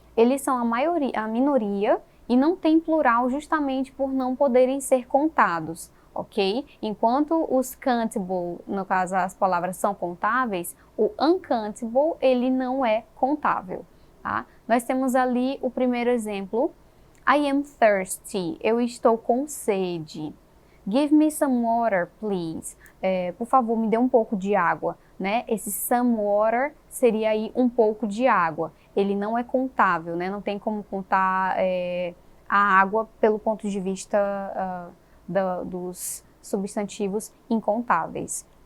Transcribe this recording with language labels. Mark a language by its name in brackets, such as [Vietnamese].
[Portuguese] Eles são a minoria e não tem plural justamente por não poderem ser contados, ok? Enquanto os countable, no caso as palavras são contáveis, o uncountable ele não é contável, tá? Nós temos ali o primeiro exemplo, [English] I am thirsty, [Portuguese] eu estou com sede. [English] Give me some water, please. [Portuguese] Por favor, me dê um pouco de água, né? Esse [English] some water [Portuguese] seria aí um pouco de água. Ele não é contável, né? Não tem como contar a água pelo ponto de vista dos substantivos incontáveis.